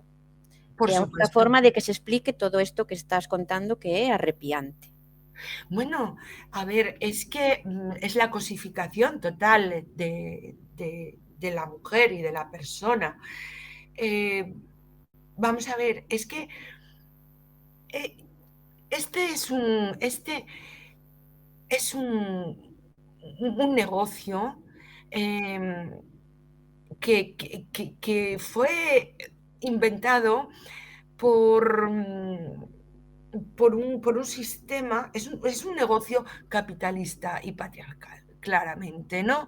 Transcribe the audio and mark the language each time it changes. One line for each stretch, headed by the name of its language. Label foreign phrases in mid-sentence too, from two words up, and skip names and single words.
Spanish: Por
Galician: É a única
Spanish: supuesto.
Galician: forma de que se explique todo isto que estás contando, que é arrepiante.
Spanish: Bueno, a ver, es que es la cosificación total de la mujer y de la persona. Vamos a ver, es que este es un negocio que fue inventado por un sistema, es un negocio capitalista y patriarcal, claramente, ¿no?